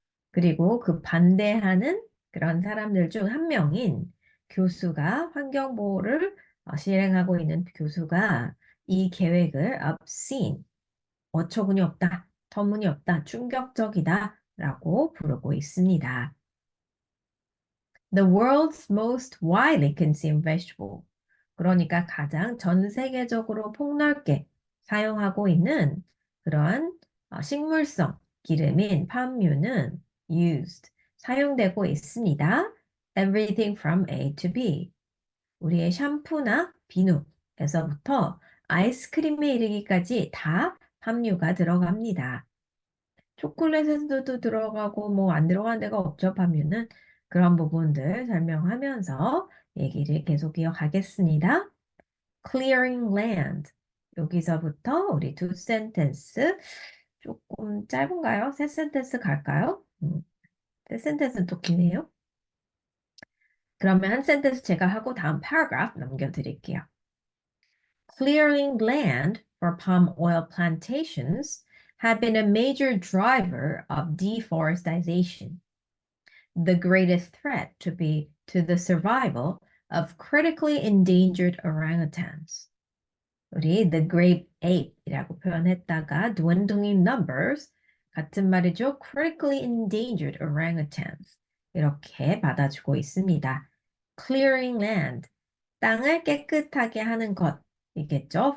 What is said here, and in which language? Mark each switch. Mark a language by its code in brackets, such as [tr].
[ko] 그리고 그 반대하는 그런 사람들 중 한 명인 교수가 환경보호를 실행하고 있는 교수가 이 계획을 obscene, 어처구니 없다, 터무니없다, 충격적이다 라고 부르고 있습니다. [en] The world's most widely consumed vegetable. [ko] 그러니까 가장 전 세계적으로 폭넓게 사용하고 있는 그러한 식물성 기름인 팜유는 used, 사용되고 있습니다. [en] Everything from A to B. [ko] 우리의 샴푸나 비누에서부터 아이스크림에 이르기까지 다 팜유가 들어갑니다. 초콜릿에도 들어가고 뭐 안 들어가는 데가 없죠, 팜유는. 그런 부분들 설명하면서 얘기를 계속 이어가겠습니다. [en] Clearing land. [ko] 여기서부터 우리 두 센텐스 조금 짧은가요? 세 센텐스 갈까요? 세 센텐스는 또 기네요. 그러면 한 센텐스 제가 하고 다음 paragraph 넘겨드릴게요. [en] Clearing land for palm oil plantations have been a major driver of deforestation, the greatest threat to the survival of critically endangered orangutans. [ko] 우리 [en] the great ape [ko] 이라고 표현했다가 [en] dwindling numbers [ko] 같은 말이죠. [en] critically endangered orangutans [ko] 이렇게 받아주고 있습니다. [en] clearing land [ko] 땅을 깨끗하게 하는 것이겠죠.